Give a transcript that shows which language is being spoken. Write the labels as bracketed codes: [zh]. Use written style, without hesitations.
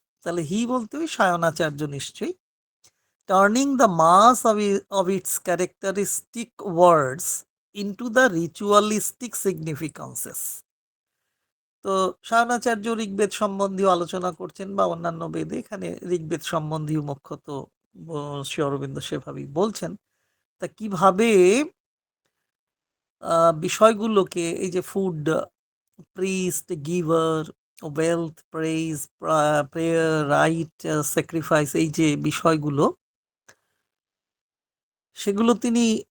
[bn] তাহলে হি বলতে ওই সায়নাচার্য নিশ্চয়ই। [en] Turning the mass of its characteristic words into the ritualistic significances. [bn] তো সায়নাচার্য ঋগ্বেদ সম্বন্ধীয় আলোচনা করছেন, বা অন্যান্য বেদে, এখানে ঋগ্বেদ সম্বন্ধীয় মুখ্যত শ্রী অরবিন্দ সেভাবেই বলছেন। তা কিভাবে বিষয়গুলোকে, এই যে [en] food, priest, giver, wealth, praise, prayer, rite, sacrifice, [bn] এই যে বিষয়গুলো, সেগুলো তিনি